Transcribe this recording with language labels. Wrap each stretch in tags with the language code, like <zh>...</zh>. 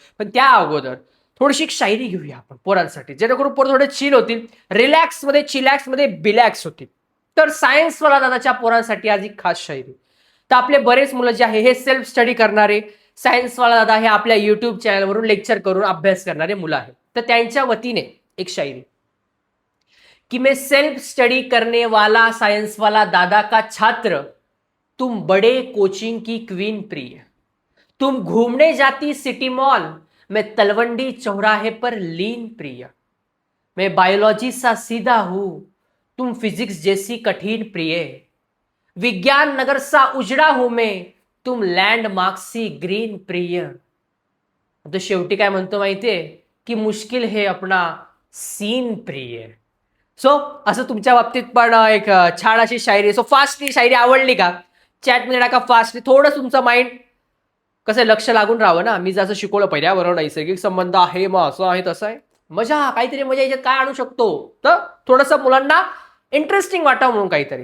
<mr>पण त्या अगोदर थोडीशी शायरी घेऊया आपण पोरांसाठी, जेणेकरून पोरं थोडे चिल होतील, रिलॅक्स मध्ये, चिलॅक्स मध्ये बिलॅक्स होतील. तर सायन्स वाला दादाच्या पोरांसाठी आज एक खास शायरी. तर आपले बरेच मुलं जे आहे हे सेल्फ स्टडी करणारे, सायन्स वाला दादा हे आपल्या युट्यूब चॅनलवरून लेक्चर करून अभ्यास करणारे मुलं आहेत. तर त्यांच्या वतीने एक शायरी</mr> <hi>कि मैं सेल्फ स्टडी करने वाला साइंस वाला दादा का छात्र, तुम बड़े कोचिंग की क्वीन प्रिय, तुम घूमने जाती सिटी मॉल, मैं तलवंडी चौराहे पर लीन प्रिय, मैं बायोलॉजी सा सीधा हूं, तुम फिजिक्स जैसी कठिन प्रिय, विज्ञान नगर सा उजड़ा हूं मैं, तुम लँडमार्क सी ग्रीन प्रिय.</hi> <mr>तो शेवटी काय म्हणतो माहितीये की</mr> <hi>मुश्किल है अपना सीन प्रिय.</hi> <mr>सो असं तुमच्या बाबतीत पण एक छान अशी शायरी. सो फास्टली शायरी आवडली का? चॅटमध्ये टाका फास्टली. थोडं तुमचं माइंड कसं लक्ष लागून राहावं ना. मी जसं शिकवलं पर्यावरण, नैसर्गिक संबंध आहे, मग असं आहे तसं आहे, मजा काहीतरी मजा याच्यात काय आणू शकतो, तर थोडंसं मुलांना इंटरेस्टिंग वाटावं म्हणून काहीतरी.</mr>